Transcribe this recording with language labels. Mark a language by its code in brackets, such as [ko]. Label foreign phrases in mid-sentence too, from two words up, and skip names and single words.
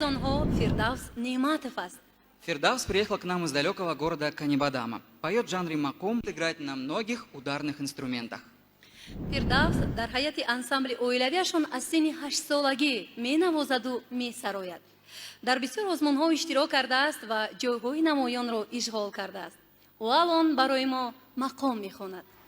[tg] онҳо Фирдавс Неъматов аст. [ru] Фирдавс приехал к нам из далекого города Канибадама. Поет в жанре макум, играет на многих ударных инструментах. [tg] Фирдавс дар ҳайати ансамбли оилавиашон аз синни 8 солагӣ менавозаду месарояд. дар бисёр озмунҳо иштирок кардааст ва ҷойҳои намоёнро ишғол кардааст. ӯ алон барои мо мақом мехонад.